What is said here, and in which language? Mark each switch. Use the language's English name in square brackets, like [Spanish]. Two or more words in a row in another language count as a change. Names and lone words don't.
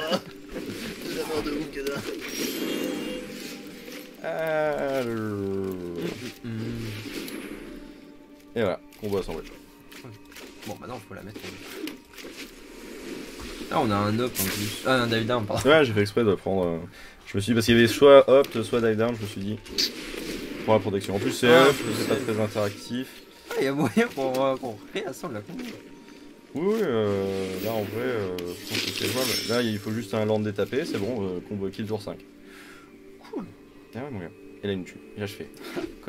[French] J'adore de ouf que ça. Et voilà, combo assemblé. Bon maintenant faut la mettre. Ah on a un up en plus. Ah un [English] dive down [French] pardon. Ouais j'ai fait exprès de prendre... Je me suis dit parce qu'il y avait soit opt, soit [English] dive down, [French] je me suis dit pour la protection. En plus c'est pas très interactif. Ah il y a moyen qu'on réassemble la combo. Oui, là en vrai, je pense que c'est jouable. Là il faut juste un land détapé, c'est bon, [English] combo kill [French] tour 5. Cool. Ah ouais mon gars. Et là il me tue. Et là je fais. Quoi?